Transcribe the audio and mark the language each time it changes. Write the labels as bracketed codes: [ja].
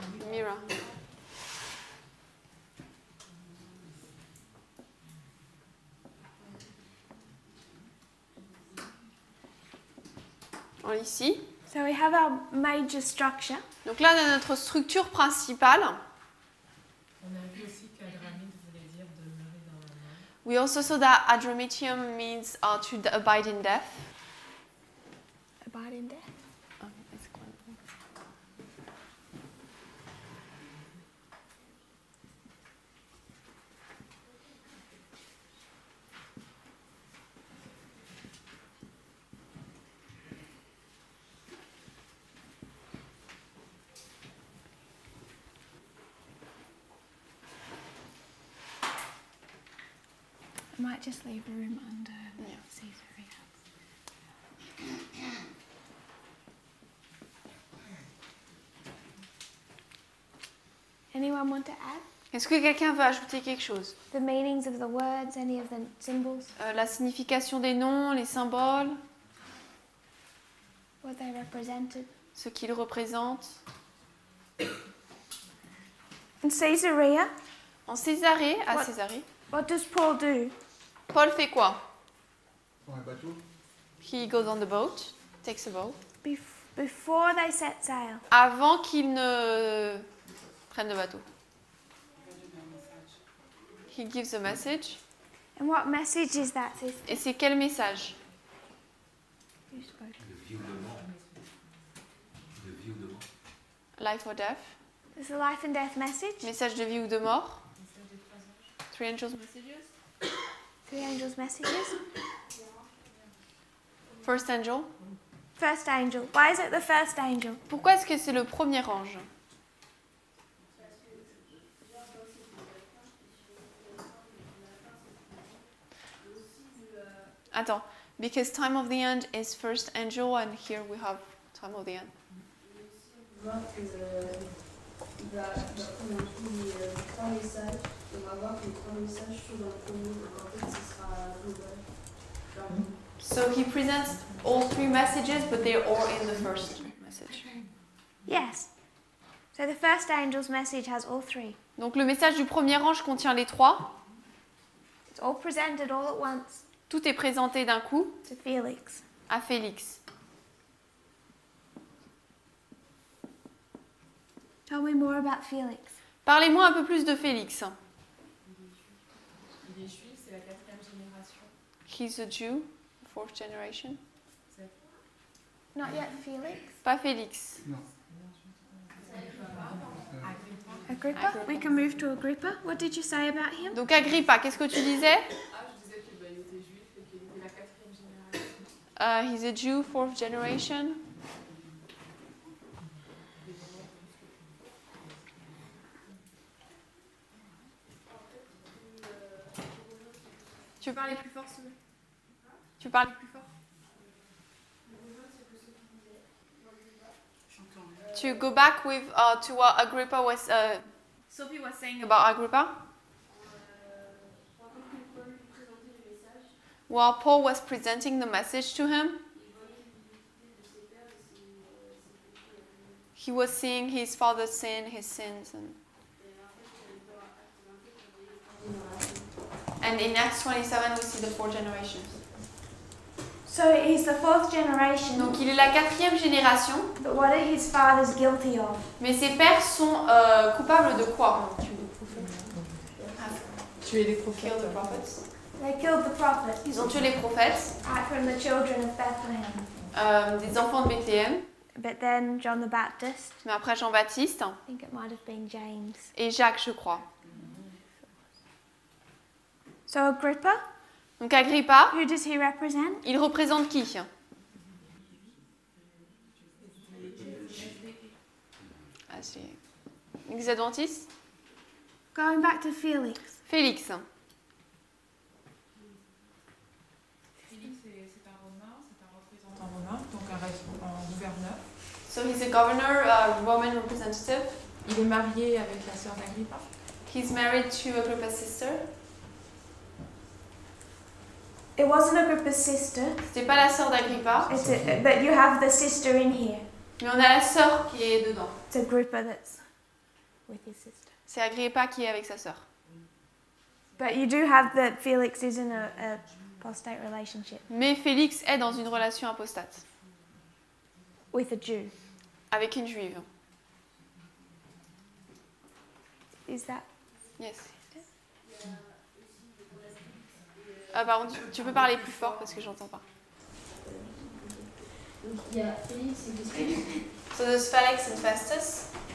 [fr] Mira. Ici. [en] So we have our major structure. [fr] Donc là, on a notre structure principale. On a vu aussi qu'Adramite voulait dire demeurer dans la mort. [en] We also saw that Adramitium means to abide in death. Abide in death. I might just leave room under Caesarea. Anyone want to add? [fr] Est-ce que quelqu'un veut ajouter quelque chose? [en] The meanings of the words, any of the symbols, [fr] La signification des noms, les symboles, [en] what they represented. [fr] ce qu'ils représentent. [en] In Caesarea, [fr] En Césarée, à [en] What? [fr] Césarée, [en] what does Paul do? [fr] Paul fait quoi? Dans un bateau. [en] He goes on the boat, takes a boat. Before they set sail. [fr] Avant qu'il ne prenne le bateau. [en] He gives a message. And what message is that, sister? [fr] Et c'est quel message? [en] You spoke. [fr] De vie ou de mort. De vie ou de mort. [en] Life or death? It's a life and death message. [fr] Message de vie ou de mort? [en] Three angels' messages? 3 angels' messages. First angel. First angel. Why is it the first angel? [fr] Pourquoi est-ce que c'est le premier ange? Attends, [en] because time of the end is first angel and here we have time of the end. [fr] On va voir que il va prendre les 3 messages. On va voir que les 3 messages sont dans le premier. Donc en fait, ce sera global. [en] So he presents all 3 messages, but they're all in the first message. Yes. So the first angel's message has all 3. [fr] Donc le message du premier ange contient les 3. [en] It's all presented all at once [fr] Tout est présenté d'un coup [en] to Felix. [fr] à Félix. [en] Tell me more about Felix. [fr] Parlez-moi un peu plus de Félix. Il est juif, c'est la 4e génération. [en] He's a Jew, 4th generation. Not yet Felix. [fr] Pas Félix. Non. [en] Agrippa. We can move to Agrippa. What did you say about him? [fr] Donc Agrippa, qu'est-ce que tu disais? Ah, je disais qu'il était juif et qu'il était la 4e génération. [en] He's a Jew, 4th generation. [fr] Tu veux parler plus fort, s'il te plaît? Tu veux parler plus fort? [en] To go back with to what Agrippa was Sophie was saying about Agrippa. While Paul was presenting the message to him, he was seeing his father's sin, his sins, and in Acts 27 we see the 4 generations. So he's the fourth generation, [fr] Donc il est la 4e génération, [en] but what are his fathers guilty of? [fr] mais ses pères sont coupables de quoi? Tuer les [en] Kill [fr] prophètes. [en] the prophets. They killed the prophets [fr] Ils ont tué les prophètes, [en] from the children of Bethlehem. [fr] des enfants de Bethléem, [en] But then John the Baptist, [fr] mais après Jean-Baptiste [en] I think it might have been James. [fr] et Jacques, je crois. [en] So Agrippa, [fr] Donc Agrippa, [en] who does he represent? [fr] il représente qui? Ah, c'est l'Église adventiste. [en] Going back to Felix. [fr] Félix. Philippe, c'est un Romain, c'est un représentant romain, donc un gouverneur. [en] So he's a governor, a Roman representative. [fr] Il est marié avec la sœur d'Agrippa. He's married to Agrippa's sister. [en] It wasn't Agrippa's sister, [fr] C'était pas la sœur d'Agrippa, [en] but you have the sister in here. [fr] mais on a la sœur qui est dedans. [en] It's Agrippa that's with his sister. [fr] C'est Agrippa qui est avec sa sœur. [en] But you do have that Felix is in a apostate relationship [fr] Mais Félix est dans une relation apostate [en] with a Jew. [fr] avec une juive. [en] Is that? Yes. [fr] Ah pardon, tu peux parler plus fort parce que j'entends pas. Donc il y a Félix et Festus. [en] So there's Felix and Festus.